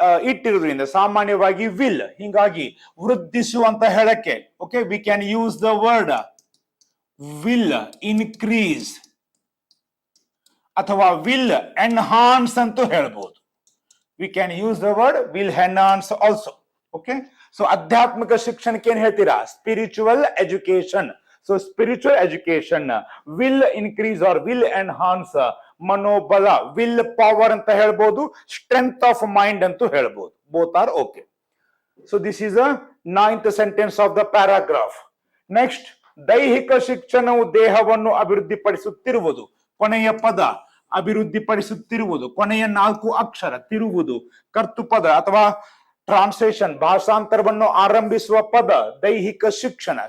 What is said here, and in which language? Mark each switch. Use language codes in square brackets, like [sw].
[kn] ಇಟ್ಟಿರುವುದರಿಂದ ಸಾಮಾನ್ಯವಾಗಿ [en] Will. [kn] ಹಿಂಗಾಗಿ ವೃದ್ಧಿಸುವಂತ ಹೇಳಕ್ಕೆ [en] okay we can use the word will increase [kn] ಅಥವಾ [en] will enhance [kn] ಅಂತೂ ಹೇಳ್ಬೋದು. [en] we can use the word will enhance also. Okay, so [kn] adhyatmika ಶಿಕ್ಷಣಕ್ಕೆ ಏನ್ ಹೇಳ್ತೀರಾ? [en] Spiritual education. So spiritual education will increase or will enhance [kn] ಮನೋಬಲ, [en] will power [kn] ಅಂತ ಹೇಳ್ಬೋದು, [en] strength of mind [kn] ಅಂತೂ ಹೇಳ್ಬೋದು. [en] Both are okay. So this is a 9th sentence of the paragraph. Next, [kn] ದೈಹಿಕ ಶಿಕ್ಷಣವು ದೇಹವನ್ನು ಅಭಿವೃದ್ಧಿಪಡಿಸುತ್ತಿರುವುದು. ಕೊನೆಯ ಪದ ಅಭಿವೃದ್ಧಿಪಡಿಸುತ್ತಿರುವುದು, ಕೊನೆಯ 4 ಅಕ್ಷರ ತಿರುವುದು, ಕರ್ತೃಪದ ಅಥವಾ ಟ್ರಾನ್ಸ್ಲೇಷನ್ ಭಾಷಾಂತರವನ್ನು ಆರಂಭಿಸುವ ಪದ ದೈಹಿಕ ಶಿಕ್ಷಣ.